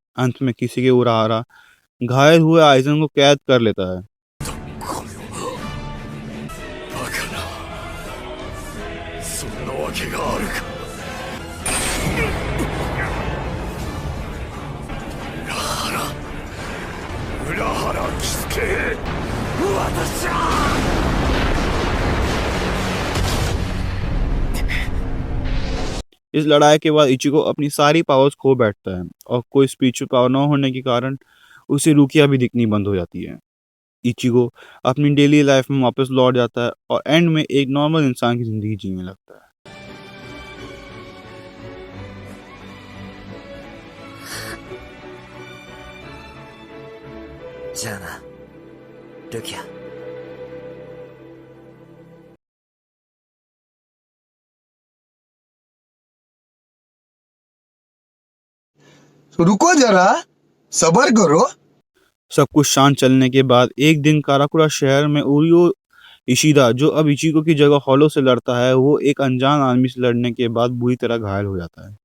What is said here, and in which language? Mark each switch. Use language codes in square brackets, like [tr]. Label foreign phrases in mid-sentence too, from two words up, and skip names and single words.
[hi] अंत में किसी के उरारा घायल हुए आइजन को कैद कर लेता है। [ja] このバカな、そんなわけがあるか。裏原喜助、私は [hi] इस लड़ाई के बाद इचिगो अपनी सारी पावर्स खो बैठता है और कोई [en] spiritual power [hi] न होने के कारण उसे रुकिया भी दिखनी बंद हो जाती है। इचिगो अपनी [en] daily life [hi] में वापस लौट जाता है और एंड में एक नॉर्मल इंसान की जिंदगी जीने लगता है। [ja] じゃあな、ルキア。 [hi] रुको जरा, सब्र करो। सब कुछ शांत चलने के बाद एक दिन काराकुरा शहर में उरियो इशिदा, जो अब इचिगो की जगह हॉलो से लड़ता है, वो एक अनजान आदमी से लड़ने के बाद बुरी तरह घायल हो जाता है।